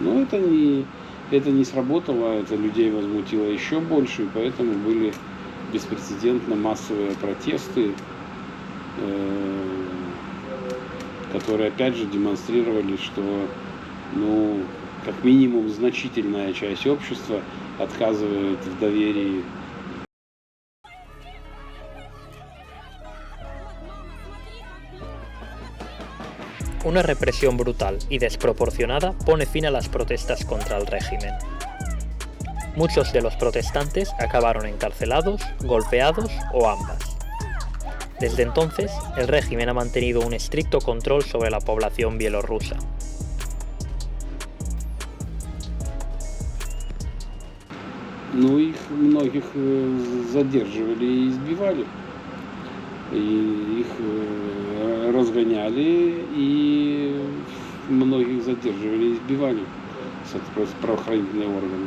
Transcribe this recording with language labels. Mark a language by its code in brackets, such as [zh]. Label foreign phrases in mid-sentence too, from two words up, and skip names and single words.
[ru] Но это не сработало, это людей возмутило еще больше, и поэтому были беспрецедентно массовые протесты, которые опять же демонстрировали, что как минимум значительная часть общества отказывает в доверии. [es] Una represión brutal y desproporcionada pone fin a las protestas contra el régimen. Muchos de los protestantes acabaron encarcelados, golpeados o ambas. Desde entonces, el régimen ha mantenido un estricto control sobre la población bielorrusa. [ru] Ну, их многих задерживали и избивали. И их разгоняли, и многих задерживали и избивали правоохранительные органы.